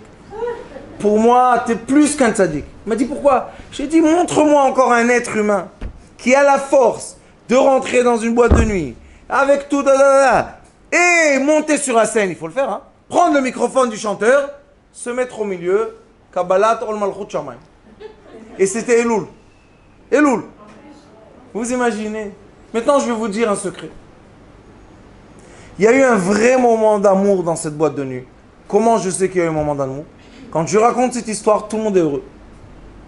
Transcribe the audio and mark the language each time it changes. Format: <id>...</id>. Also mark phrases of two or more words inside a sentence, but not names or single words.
<fr>Pour moi, tu es plus qu'un tzaddik. Il m'a dit, pourquoi? J'ai dit, montre-moi encore un être humain qui a la force de rentrer dans une boîte de nuit avec tout, et monter sur la scène. Il faut le faire, hein. Prendre le microphone du chanteur, se mettre au milieu,</fr> <he>קבלת עול מלכות שמים.</he> <fr>Et c'était Elul. Elul. Vous imaginez? Maintenant, je vais vous dire un secret. Il y a eu un vrai moment d'amour dans cette boîte de nuit. Comment je sais qu'il y a eu un moment d'amour? Quand je raconte cette histoire, tout le monde est heureux.</fr>